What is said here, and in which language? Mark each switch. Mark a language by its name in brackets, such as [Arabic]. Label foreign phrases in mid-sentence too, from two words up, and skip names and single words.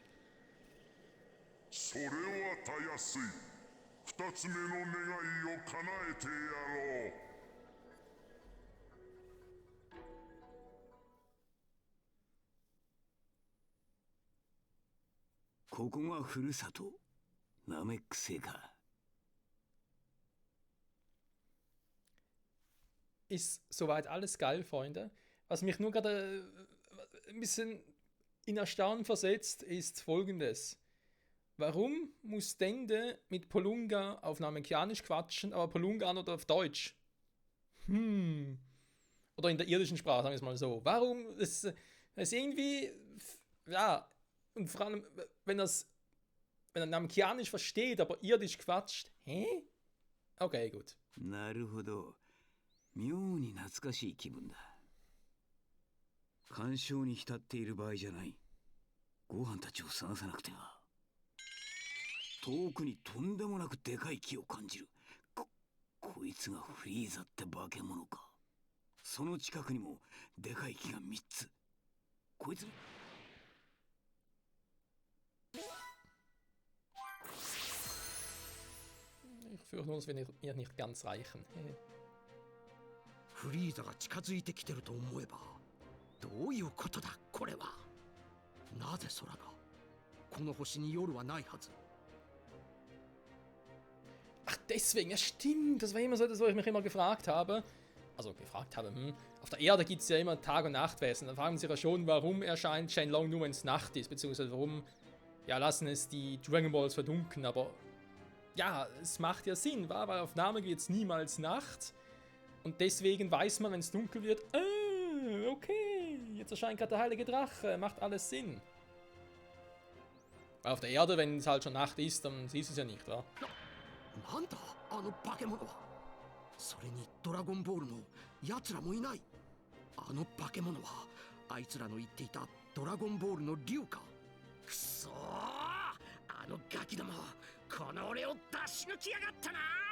[Japanese] それはたやすい。2つ目の願いを叶えてやろう。ここがふるさと、ナメック星か。 [German] Ist soweit alles geil, Freunde. Was mich nur gerade ein bisschen in Erstaunen versetzt, ist folgendes. Warum muss Dende mit Polunga auf Namekianisch quatschen, aber Polunga oder auf Deutsch? Oder in der irdischen Sprache, sagen wir es mal so. Warum? Das ist irgendwie... Ja, und vor allem, wenn er Namekianisch versteht, aber irdisch quatscht. Hä? Okay, gut. [Japanese] なるほど。妙に懐かしい気分だ。感傷に浸っている場合じゃない。ご飯たちを探さなくては。遠くにとんでもなくでかい木を感じる。こいつがフリーザって化け物か。その近くにもでかい木が3つ。こいつ [German] Ich fürchte nur, das wird ihr nicht ganz reichen. [Japanese] フリーザが近づいてきてると思えば、どういうことだこれは。なぜ空がこの星に夜はないはず。 [German] Ach, deswegen, ja stimmt, das war immer so das, was ich mich immer gefragt habe. Also auf der Erde gibt es ja immer Tag- und Nachtwesen. Dann fragen sie sich ja schon, warum erscheint Shenlong nur, wenn es Nacht ist, beziehungsweise warum, ja, lassen es die Dragon Balls verdunkeln, aber ja, es macht ja Sinn, weil auf Namek wird es niemals Nacht und deswegen weiß man, wenn es dunkel wird, okay, jetzt erscheint gerade der heilige Drache, macht alles Sinn. Weil auf der Erde, wenn es halt schon Nacht ist, dann siehst du es ja nicht, wa? [Japanese] なんだあの化け物は。それにドラゴンボールも奴らもいない。あの化け物はあいつらの言っていたドラゴンボールの竜か。くそー、あのガキども、この俺を出し抜きやがったな。